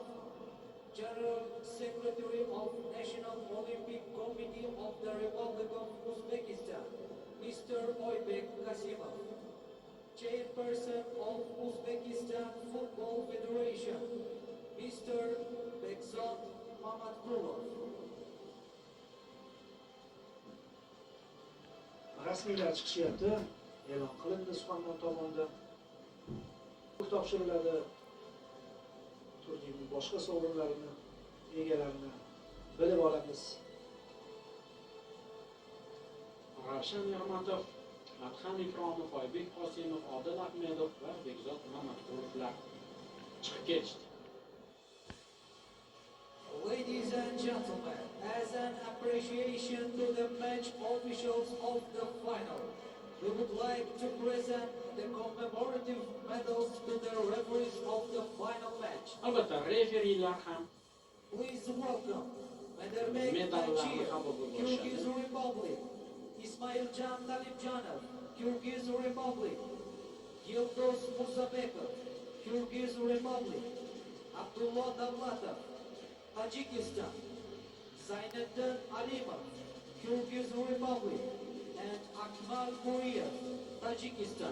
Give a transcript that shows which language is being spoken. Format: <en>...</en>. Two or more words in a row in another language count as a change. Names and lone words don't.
<en>General Secretary of National Olympic Committee of the Republic of Uzbekistan, Mr. Oybek Kasimov. Chairperson of Uzbekistan Football Federation, Mr. Bekzod Mamatkulov.</en> <uz>Rasmiylar chiqishyapti. E'lon qilindi Suxandon tomonidan. topshiriladi. Turning boshqa sovrinlarini, egalarini bilib olamiz. Ravshan Ermatov, Adham Ikromov, Oybek Qosimov, Odil Ahmedov va Bekzod Mamatqulovlar chiqib ketishdi.</uz> <en>Ladies and gentlemen, as an appreciation to the match officials of the final, we would like to present the commemorative medals to the referees of the final match.</en> <uz>Albatta, referilar ham</uz> <en>Please welcome Medarmek</en> <uz>medallarni</uz> <en>Tachir,</en> <uz>qabul qilib</uz> <en>Kyrgyz</en> <uz>olishadi.</uz> <en>Republic, Ismailjan Talibjanov, Kyrgyz Republic, Yildoz Mursabekov, Kyrgyz Republic, Abdullah Davlatov, Tajikistan, Zayniddin Alimov, Kyrgyz Republic, and Akmal Guriyev, Tajikistan.</en>